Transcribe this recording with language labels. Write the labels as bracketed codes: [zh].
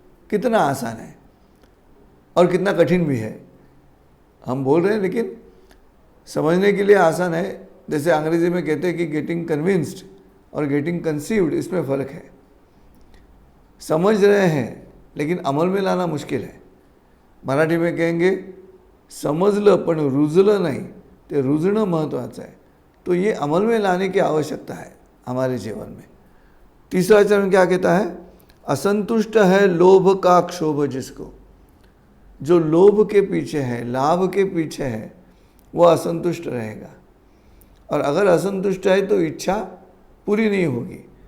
[hi] कितना आसान है और कितना कठिन भी है. हम बोल रहे हैं लेकिन समझने के लिए आसान है. जैसे अंग्रेजी में कहते हैं कि [en] getting convinced [hi] और [en] getting conceived, [hi] इसमें फ़र्क है. समझ रहे हैं लेकिन अमल में लाना मुश्किल है. मराठी में कहेंगे [mr] समजलं पण रुजलं नाही, ते रुजणं महत्त्वाचं आहे. [hi] तो ये अमल में लाने की आवश्यकता है हमारे जीवन में. तीसरा चरण क्या कहता है? असंतुष्ट है लोभ का क्षोभ जिसको. जो लोभ के पीछे है, लाभ के पीछे है, वो असंतुष्ट रहेगा. और अगर असंतुष्ट है तो इच्छा पूरी नहीं होगी.